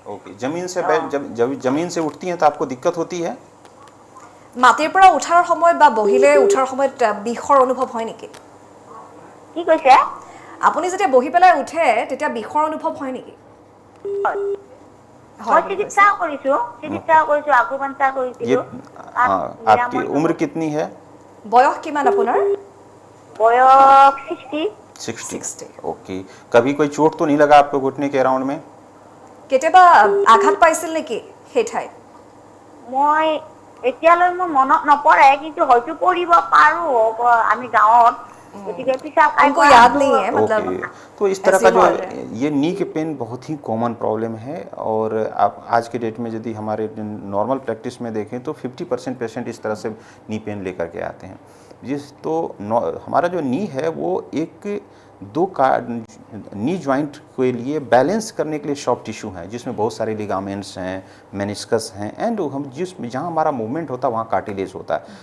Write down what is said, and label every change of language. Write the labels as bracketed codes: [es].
[hi] Okay, जमीन से उठती हैं तो आपको दिक्कत होती है? [as] মাটিৰ পৰা উঠাৰ সময়ত বা বহিলে উঠাৰ সময়ত বিষৰ অনুভৱ হয় নেকি? কি কৈছে? আপুনি যেতিয়া বহি পেলাই উঠে তেতিয়া বিষৰ অনুভৱ হয় নেকি? মই চিকিৎসা কৰিছো, আকুপাঞ্চাৰ কৰিছিলো। [hi] आपकी उम्र कितनी है? [as] বয়স কিমান আপোনাৰ? বয়স 60। [hi] ओके, कभी कोई चोट तो नहीं लगा आपको घुटने के अराउंड में? [as] কেতিয়াবা আঘাত পাইছিল নেকি সেই ঠাইত? মই এতিয়ালৈ মোৰ মনত নপৰে, কিন্তু হয়তো পৰিব পাৰো, আমি গাঁৱত গতিকে পিছাব [hi] हमको याद नहीं है, मतलब ओके, तो इस तरह का जो ये नी के पेन बहुत ही कॉमन प्रॉब्लम है, और आप आज के डेट में यदि हमारे नॉर्मल प्रैक्टिस में देखें तो 50% पेशेंट इस तरह से नी पेन लेकर के आते हैं। तो हमारा जो नी है वो एक दो का नी जॉइंट के लिए बैलेंस करने के लिए सॉफ्ट टिश्यू है, जिसमें बहुत सारे लिगामेंट्स हैं, मेनिस्कस हैं, एंड हम जहाँ हमारा मूवमेंट होता है वहाँ कार्टिलेज होता है।